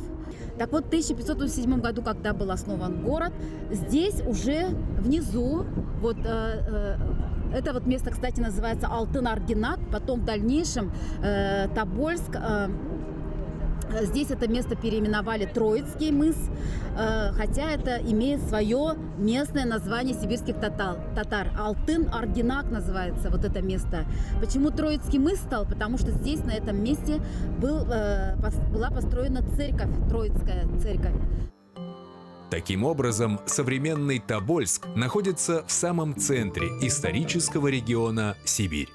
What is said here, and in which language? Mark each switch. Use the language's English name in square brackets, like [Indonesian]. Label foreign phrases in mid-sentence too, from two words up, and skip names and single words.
[Russian] Так вот, в 1587 году, когда был основан город, здесь уже внизу, вот это вот место, кстати, называется Алтын-Аргинак, потом в дальнейшем Тобольск. Здесь это место переименовали Троицкий мыс, хотя это имеет свое местное название сибирских татар. Алтын-Аргинак называется вот это место. Почему Троицкий мыс стал? Потому что здесь, на этом месте, была построена церковь, Троицкая церковь. Таким образом, современный Тобольск находится в самом центре исторического региона Сибирь.